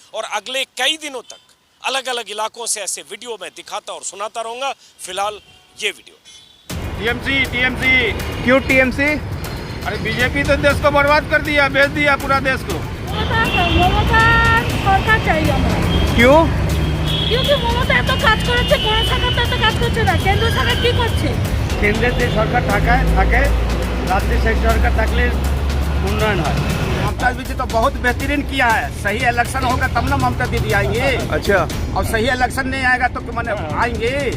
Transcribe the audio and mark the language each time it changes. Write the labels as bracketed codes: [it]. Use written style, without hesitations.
[hi] और अगले कई दिनों तक अलग अलग इलाकों से ऐसे वीडियो मैं दिखाता और सुनाता रहूंगा। फिलहाल ये वीडियो। टीएमसी क्यों टीएमसी? अरे बीजेपी तो देश को बर्बाद कर दिया, बेच दिया पूरा देश को। [bn] মমতা সরকার চাই আমরা। [hi] क्यों? [bn] কিন্তু মমতা এত কাজ করেছে, কোন সরকার তো এত কাজ করছে না। কেন্দ্র সরকার কি করছে? কেন্দ্রের যে সরকার থাকে রাজ্যে সেই সরকার থাকলে উন্নয়ন হয়। [hi] ममता दीदी तो बहुत बेहतरीन किया है। सही इलेक्शन होगा तब ना ममता दीदी आएंगे। अच्छा, और सही इलेक्शन नहीं आएगा तो मैंने आएंगे।